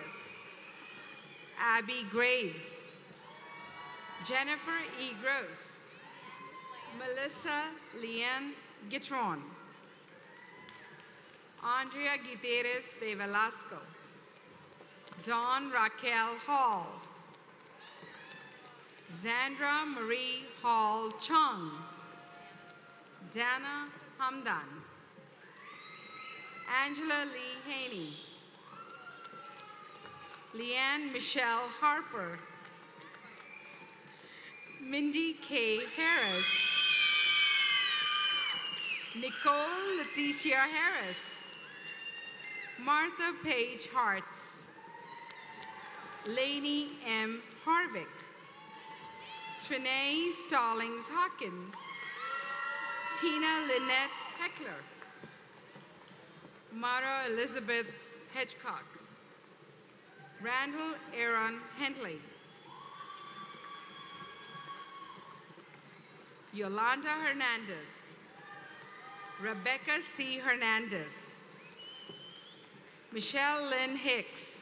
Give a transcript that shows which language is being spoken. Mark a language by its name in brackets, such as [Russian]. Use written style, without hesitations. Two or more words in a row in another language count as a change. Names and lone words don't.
[English] Abby Graves. Jennifer E. Gross. Melissa Leanne Gitron. Andrea Guterres de Velasco. Dawn Raquel Hall. Zandra Marie Hall Chung. Dana Hamdan. Angela Lee Haney. Leanne Michelle Harper. Mindy K. Harris. Nicole Leticia Harris. Martha Page Hartz. Lainey M. Harvick. Trinae Stallings Hawkins. Tina Lynette Heckler. Mara Elizabeth Hedgecock. Randall Aaron Henley. Yolanda Hernandez. Rebecca C. Hernandez. Michelle Lynn Hicks.